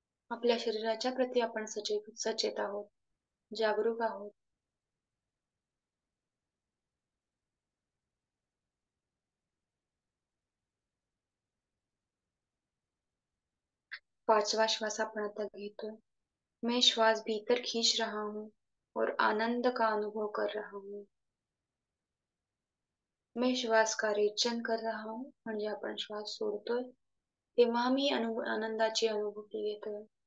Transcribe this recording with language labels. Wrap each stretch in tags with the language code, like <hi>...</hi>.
<mr>आपल्या शरीराच्या प्रती आपण सचेत आहोत, जागरूक आहोत. पांचवा श्वास आपण आता घेतोय.</mr> <hi>मैं श्वास भीतर खींच रहा हूँ और आनंद का अनुभव कर रहा हूँ. मैं श्वास का रेचन कर रहा हूँ</hi> <mr>म्हणजे आपण श्वास सोडतोय तेव्हा मी आनंदाची अनुभूती घेतोय.</mr>